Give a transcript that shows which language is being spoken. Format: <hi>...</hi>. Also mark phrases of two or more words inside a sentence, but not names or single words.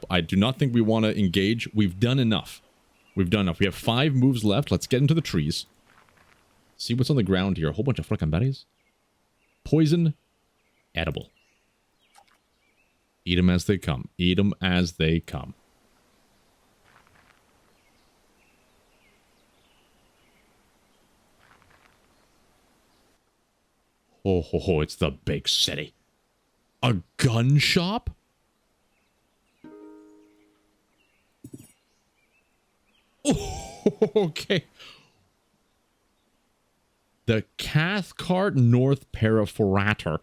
<en>I do not think we want to engage. We've done enough. We've done enough. We have 5 moves left. Let's get into the trees. See what's on the ground here. A whole bunch of frickin' berries. Poison. Edible. Eat them as they come. Eat them as they come. Oh, ho, ho, it's the big city. A gun shop? Oh, okay. The Cathcart North Perforator.</en>